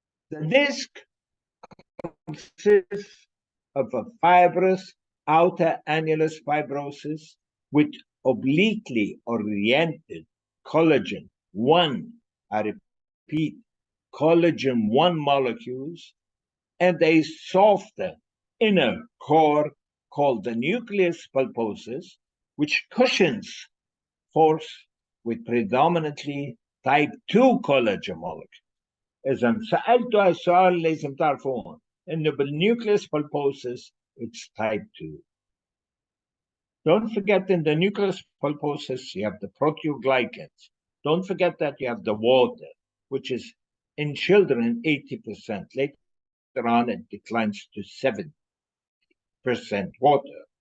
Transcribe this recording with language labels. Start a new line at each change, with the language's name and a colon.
English: The disc consists of a fibrous outer annulus fibrosis with obliquely oriented collagen 1, I repeat, collagen 1 molecules, and a softer inner core called the nucleus pulposus, which cushions force with predominantly type 2 collagen molecule.
Arabic: إذا سألتوا هالسؤال لازم تعرفون إنه بالnucleus pulposus
English: it's type 2. Don't forget in the nucleus pulposus you have the proteoglycans. Don't forget that you have the water, which is in children 80%. Later on it declines to 70% water.